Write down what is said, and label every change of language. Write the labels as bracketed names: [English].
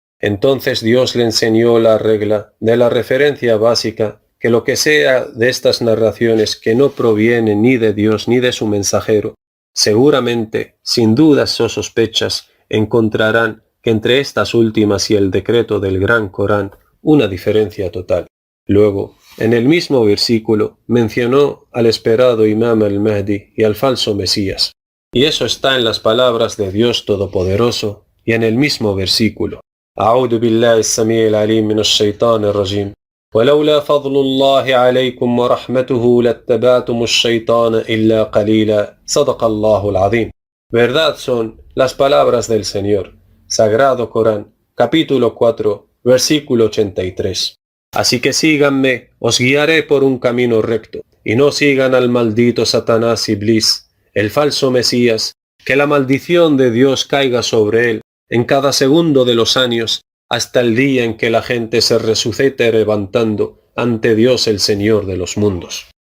[Spanish] Entonces Dios le enseñó la regla de la referencia básica, que lo que sea de estas narraciones que no proviene ni de Dios ni de su mensajero, seguramente, sin dudas o sospechas, encontrarán que entre estas últimas y el decreto del gran Corán una diferencia total. Luego, en el mismo versículo, mencionó al esperado Imam al-Mahdi y al falso Mesías. Y eso está en las palabras de Dios Todopoderoso y en el mismo versículo. [Arabic] أعوذ بالله السميع العليم من الشيطان الرجيم ولولا فضل الله عليكم ورحمته لاتبعتم الشيطان إلا قليلا صدق الله العظيم. [Spanish] Verdad son las palabras del Señor. Sagrado Corán, capítulo 4, versículo 83. Así que síganme, os guiaré por un camino recto, y no sigan al maldito Satanás Iblis, el falso Mesías, que la maldición de Dios caiga sobre él en cada segundo de los años, hasta el día en que la gente se resucite levantando ante Dios el Señor de los mundos.